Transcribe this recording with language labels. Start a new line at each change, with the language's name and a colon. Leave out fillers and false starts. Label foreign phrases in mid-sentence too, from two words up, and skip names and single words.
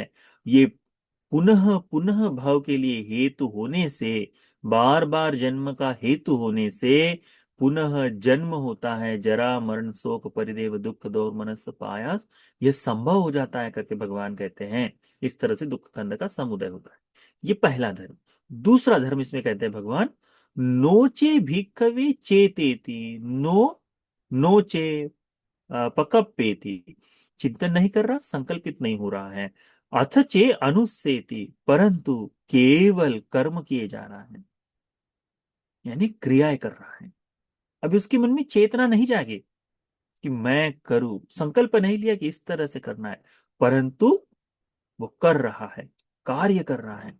Hindi: ये पुनः पुनः भव के लिए हेतु होने से, बार बार जन्म का हेतु होने से पुनः जन्म होता है,
Pali: जरा मरण शोक परिदेव दुख दौर मनस पायास,
Hindi: यह संभव हो जाता है करके भगवान कहते हैं। इस तरह से दुख कंद का समुदय होता है। ये पहला धर्म। दूसरा धर्म इसमें कहते हैं भगवान,
Pali: नोचे भिक्खवे चेतेति। नोचे पकप्पेति,
Hindi: चिंतन नहीं कर रहा, संकल्पित नहीं हो रहा है।
Pali: अथचे अनुसेति,
Hindi: परंतु केवल कर्म किए जा रहा है, यानी क्रियाएं कर रहा है। अभी उसके मन में चेतना नहीं जागे कि मैं करूं, संकल्प नहीं लिया कि इस तरह से करना है, परंतु वो कर रहा है, कार्य कर रहा है।